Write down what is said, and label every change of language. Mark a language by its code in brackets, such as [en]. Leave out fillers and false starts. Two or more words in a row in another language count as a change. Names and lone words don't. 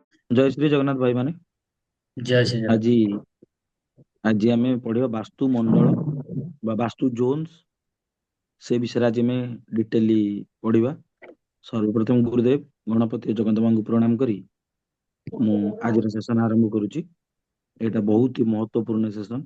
[hi] जय श्री जगन्नाथ भाई माने जय श्री राम। [or] ଆଜି ଆଜି ଆମେ ପଢିବା ବାସ୍ତୁ ମଣ୍ଡଳ ବା ବାସ୍ତୁ ଜୋନ୍ସ ସେ ବିଷୟରେ ଆଜି ଆମେ ଡିଟେଲି ପଢିବା। ସର୍ବପ୍ରଥମ ଗୁରୁଦେବ ଗଣପତି ଜଗନ୍ନାଥ ମାଙ୍କୁ ପ୍ରଣାମ କରି ମୁଁ ଆଜିର ସେସନ ଆରମ୍ଭ କରୁଛି। ଏଇଟା ବହୁତ ହି ମହତ୍ୱପୂର୍ଣ୍ଣ ସେସନ।